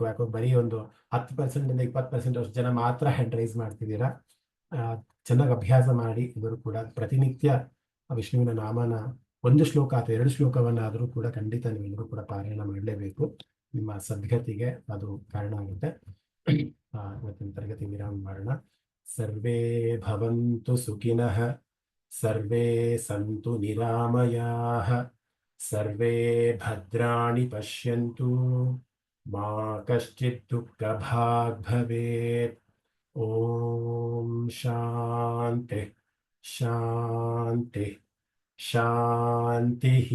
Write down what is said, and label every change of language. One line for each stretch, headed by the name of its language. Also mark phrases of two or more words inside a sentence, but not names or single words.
Kannada: ಯಾಕಂದ್ರೆ ಬರೀ ಒಂದು 10% ಇಂದ 20% ಅಷ್ಟು ಜನ ಮಾತ್ರ
English: hand raise
Kannada: ಮಾಡ್ತಿದ್ದೀರಾ. ಚೆನ್ನಾಗಿ ಅಭ್ಯಾಸ ಮಾಡಿ ಇವರು ಕೂಡ ಪ್ರತಿನಿತ್ಯ ವಿಷ್ಣುವಿನ ನಾಮನ 1 ಶ್ಲೋಕ ಅಥವಾ 2 ಶ್ಲೋಕವನ್ನಾದರೂ ಕೂಡ ಖಂಡಿತ ನೀವೆಲ್ಲರೂ ಕೂಡ ಪಾರಾಯಣ ಮಾಡಲೇಬೇಕು. ನಿಮ್ಮ ಸದ್ಗತಿಗೆ ಅದು ಕಾರಣ ಆಗುತ್ತೆ. ಇವತ್ತಿನ ತರಗತಿ ವಿರಾಮ ಮಾಡೋಣ.
Sanskrit: ಸರ್ವೇ ಭವಂತು ಸುಖಿನಃ, ಸರ್ವೇ ಸಂತು ನಿರಾಮಯಾಃ, ಸರ್ವೇ ಭದ್ರಾಣಿ ಪಶ್ಯಂತು, ಮಾ ಕಶ್ಚಿತ್ ದುಃಖಭಾಗ್ ಭವೇತ್. ಓಂ ಶಾಂತಿ ಶಾಂತಿ ಶಾಂತಿ.